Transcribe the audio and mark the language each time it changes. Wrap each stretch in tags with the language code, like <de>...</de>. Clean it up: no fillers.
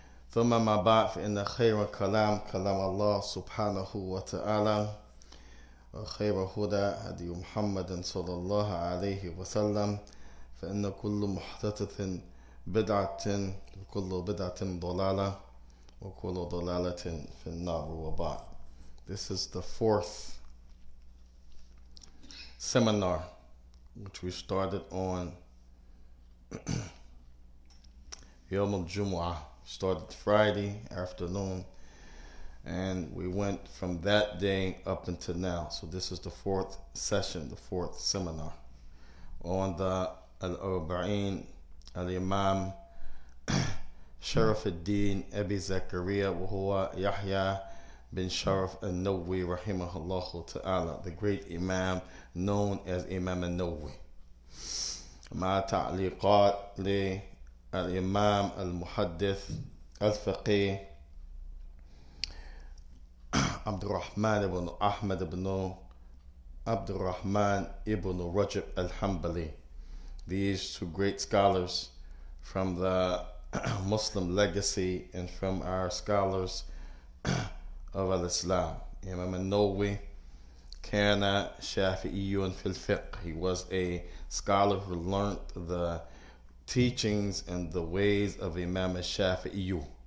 <ar>ثم ما بعد فإن خير كلام الله سبحانه وتعالى وخير هدى هدي محمد صلى الله عليه وسلم فإن كل محدثة بدعة وكل بدعة ضلالة وكل ضلالة في النار وبعد.</ar> <en>This is the fourth seminar which we started on Yom al-Jumu'ah. Started Friday afternoon and we went from that day up until now. So this is the fourth session, the fourth seminar on the Al-Arba'in Al-Imam Sharaf al-Din Abi Zakaria wa huwa Yahya bin Sharaf al-Nawawi rahimahullah ta'ala, the great Imam known as Imam al-Nawawi.</en> <ar>Ma ta'liqat li الإمام المحدث الفقيه عبد الرحمن بن أحمد بن عبد الرحمن ibn Rajab al-Hanbali.</ar> <en>These two great scholars from the Muslim legacy and from our scholars of al-Islam.</en> <ar>Imam al-Nawawi kana shafi'iyyun fil fiqh.</ar> <en>He was a scholar who learned the teachings and the ways of Imam al-Shafi'i.</en>